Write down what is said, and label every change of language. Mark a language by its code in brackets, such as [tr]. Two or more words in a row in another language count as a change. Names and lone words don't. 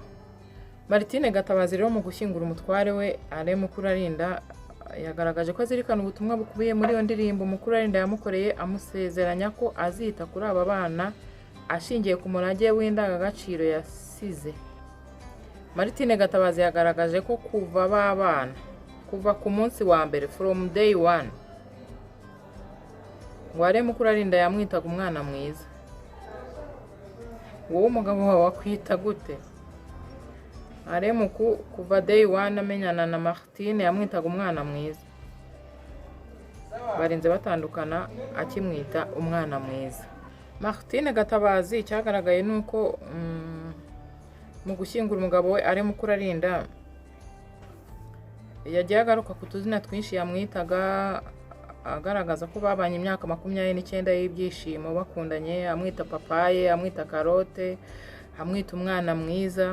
[rw] Martine Gatabazi rero mu gushyingura umutware we Alain Mukurarinda yagaragaje ko azirikana ubutumwa bukubiye muri iyo ndirimbo Mukurarinda yamukoreye, amusezeranya ko azita kuri aba bana ashingiye ku murage w'indangagaciro yasize. Martine Gatabazi yagaragaje ko kuva ku munsi wa mbere, [en] from day one, [rw] ngo Alain Mukurarinda yamwitaga umwana mwiza. Wowe umugabo wawe wakwita gute? Alain Muku kuva [en] day one [rw] amenyana na Martine yamwitaga umwana mwiza. Barinze batandukana akimwita umwana mwiza. Martine Gatabazi cyagaragaye nuko mu gushyingura umugabo we Alain Mukurarinda yagiye agaruka ku tuzina twinshi yamwitaga, agaragaza ko babanye imyaka 29 y'ibyishimo bakundanye, amwita papaye, amwita karote, amwita umwana mwiza.